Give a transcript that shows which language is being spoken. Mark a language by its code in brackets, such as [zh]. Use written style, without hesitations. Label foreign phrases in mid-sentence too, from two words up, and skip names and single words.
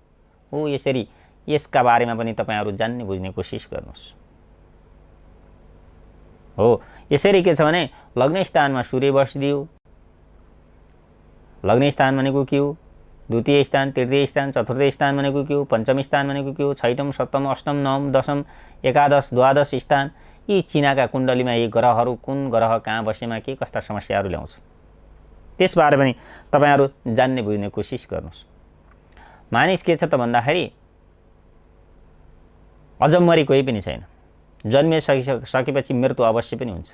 [ne] हो यसरी यसका बारेमा पनि तपाईँहरू जान्ने बुझ्ने कोसिस गर्नुहोस्। हो यसरी के छ भने लग्न स्थानमा सूर्य बसिदियो। लग्न स्थान भनेको के हो? द्वितीय स्थान, तृतीय स्थान, चतुर्थ स्थान भनेको के हो? पञ्चम स्थान भनेको के हो? छैठौँ, सप्तम, अष्टम, नवम, दशम, एकादश, द्वादश स्थान, यी चिनाका कुण्डलीमा यी ग्रहहरू कुन ग्रह कहाँ बसेमा के कस्ता समस्याहरू ल्याउँछ त्यसबारे पनि तपाईँहरू जान्ने बुझ्ने कोसिस गर्नुहोस्। मानिस के छ त भन्दाखेरि अजम्मरी कोही पनि छैन, जन्मिसकेपछि मृत्यु अवश्य पनि हुन्छ।